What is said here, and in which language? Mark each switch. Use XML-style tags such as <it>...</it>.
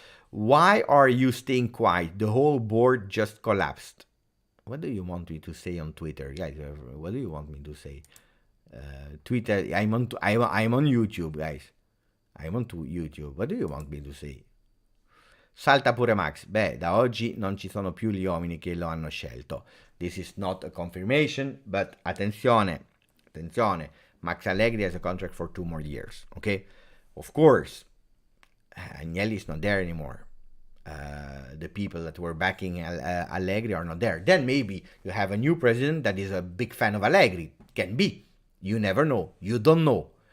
<en>Why are you staying quiet? The whole board just collapsed. What do you want me to say on Twitter, guys? What do you want me to say? Twitter. I'm on YouTube, guys. I'm on YouTube. What do you want me to say?</en> <it>Salta pure Max. Beh, da oggi non ci sono più gli uomini che lo hanno scelto.</it> <en>This is not a confirmation, but attenzione. Max Allegri has a contract for 2 more years. Okay, of course. Agnelli is not there anymore. The people that were backing Allegri are not there. Then maybe you have a new president that is a big fan of Allegri. Can be. You never know. You don't know.</en>